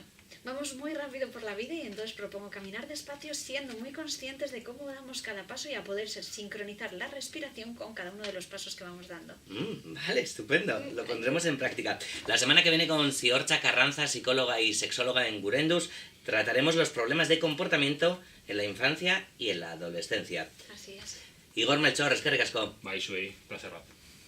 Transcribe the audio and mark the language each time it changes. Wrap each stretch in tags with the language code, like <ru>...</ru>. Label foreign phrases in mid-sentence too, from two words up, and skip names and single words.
<es>Vamos muy rápido por la vida y entonces propongo caminar despacio siendo muy conscientes de cómo damos cada paso y a poder sincronizar la respiración con cada uno de los pasos que vamos dando. Vale, estupendo. Lo pondremos en práctica. La semana que viene con Ziortza Carranza, psicóloga y sexóloga en Gurendus, trataremos los problemas de comportamiento en la infancia y en la adolescencia. Así es.</es> <eu>Igor Melchor, eskerrik asko. Bai, zuei, placer bat.</eu>